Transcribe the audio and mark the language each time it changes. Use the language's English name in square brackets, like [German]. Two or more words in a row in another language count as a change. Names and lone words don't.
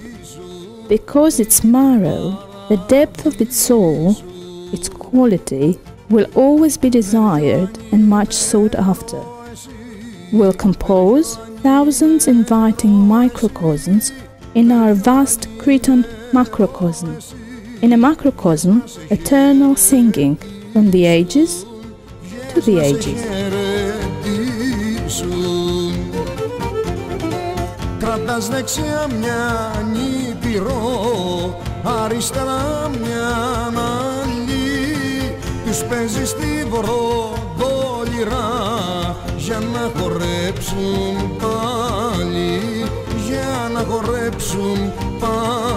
[English] Because its marrow, the depth of its soul, its quality will always be desired and much sought after. We'll compose thousands inviting microcosms in our vast Cretan macrocosm. In a macrocosm, eternal singing from the ages to the ages. [Greek] Κρατάς δεξιά μια νήπηρο, αριστερά μια άλλη. Τους παίζεις στη βροντόλιρα για να χορέψουν πάλι, για να χορέψουν πάλι.